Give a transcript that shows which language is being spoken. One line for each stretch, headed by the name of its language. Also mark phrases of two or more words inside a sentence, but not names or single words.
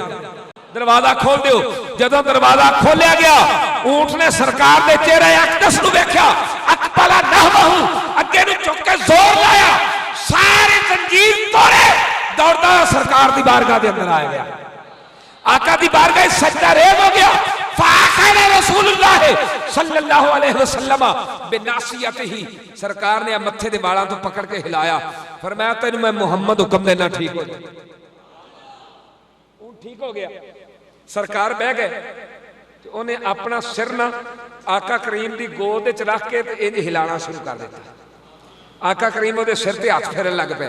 Punjabi: ਦਰਵਾਜ਼ਾ ਖੋਲ੍ਹ ਦੋ, ਜਦੋਂ ਦਰਵਾਜ਼ਾ ਖੋਲ੍ਹਿਆ ਗਿਆ, ਊਠ ਨੇ ਸਰਕਾਰ ਦੇ ਚਿਹਰੇ ਅਕਦਸ ਨੂੰ ਵੇਖਿਆ,
Arabic: أقبل نحوه,
Punjabi: ਅੱਗੇ ਨੂੰ ਚੁੱਕ ਕੇ ਜ਼ੋਰ ਲਾਇਆ, ਸਾਰੇ ਜ਼ੰਜੀਰ ਤੋੜੇ, ਦੌੜਦਾ ਸਰਕਾਰ ਦੀ ਬਾਰਗਾਹ ਦੇ ਅੰਦਰ ਆ ਗਿਆ, ਆਕਾ ਦੀ ਬਾਰਗਾਹ ਸਜਦਾ ਰੇਜ਼ ਹੋ ਗਿਆ।
Arabic: فأخذ رسول الله صلى الله عليه وسلم بناصيته,
Punjabi: ਸਰਕਾਰ ਨੇ ਮੱਥੇ ਦੇ ਵਾਲਾਂ ਤੋਂ ਪਕੜ ਕੇ ਹਿਲਾਇਆ, ਫ਼ਰਮਾਇਆ ਤੈਨੂੰ ਮੈਂ ਮੁਹੰਮਦ ਹੁਕਮ ਦੇਨਾਂ, ਠੀਕ ਹੋ ਗਿਆ, ਠੀਕ ਹੋ ਗਿਆ। ਸਰਕਾਰ ਬਹਿ ਗਏ, ਉਹਨੇ ਆਪਣਾ ਸਿਰ ਨਾ ਆਕਾ ਕਰੀਮ ਦੀ ਗੋਦ ਚ ਰੱਖ ਕੇ ਇੰਜ ਹਿਲਾਉਣਾ ਸ਼ੁਰੂ ਕਰ ਦਿੱਤਾ, ਆਕਾ ਕਰੀਮ ਉਹ ਸਿਰ ਤੇ ਹੱਥ ਫੇਰਨ ਲੱਗ ਪਏ।